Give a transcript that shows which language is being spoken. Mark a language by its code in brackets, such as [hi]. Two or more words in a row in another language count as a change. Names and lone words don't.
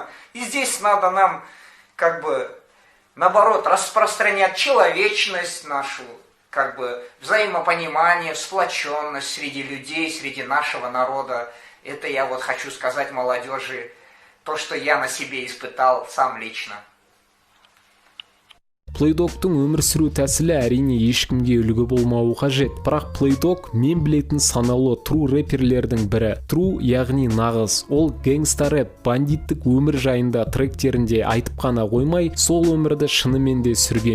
[ru] И здесь надо нам, как бы, наоборот, распространять человечность нашу, как бы, взаимопонимание, сплоченность среди людей, среди нашего народа. Это я вот хочу сказать молодежи, то, что я на себе испытал сам лично. [kk] Плейдоктың өмір сүру тәсілі әрине ешкімге үлгі болмауы қажет, бірақ Плейдог мен білетін санаулы тру рэперлердің бірі. Тру, яғни нағыз, ол [en] gangsta rap, [kk] бандиттік өмір жайында тректерінде айтып қана қоймай, сол өмірді шынымен де сүрген.